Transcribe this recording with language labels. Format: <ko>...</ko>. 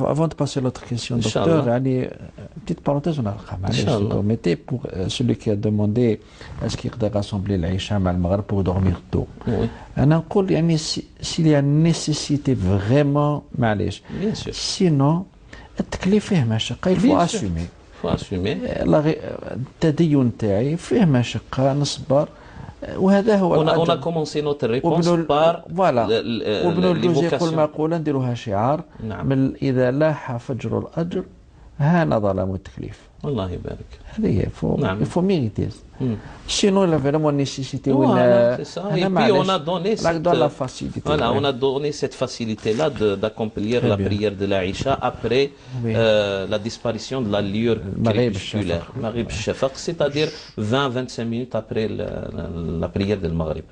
<fr>Avant de passer à l'autre question, docteur, petite parenthèse, on a permettez pour celui qui a demandé est-ce qu'il doit rassembler l'Aïcha avec le Maghreb pour dormir tôt.</fr> <ar>أنا نقول يعني</ar> <fr>s'il y a nécessité vraiment</fr> <ar>معليش.</ar> <fr>Bien sûr. Sinon</fr> <ar>التكليف فيه مشقة.</ar> <fr>Il faut assumer.</fr> <ar>التدين تاعي فيه مشقة، نصبر، وهذا هو.</ar> <fr>On a commencé notre réponse par</fr> <ar>وابن الجوزي يقول مقولة نديروها شعار. من إذا لاح فجر الأجر هان ظلام التكليف. الله يبارك. هذه هي.</ar> <fr>il faut mériter. Sinon, il y a vraiment nécessité. Voilà, c'est ça. Et puis on a donné la facilité. Voilà, on a donné cette facilité-là d'accomplir la prière de l'Aïcha après la disparition de la lueur crépusculaire, Maghrib Shafaq, c'est-à-dire 20-25 minutes après la prière de Maghrib.</fr>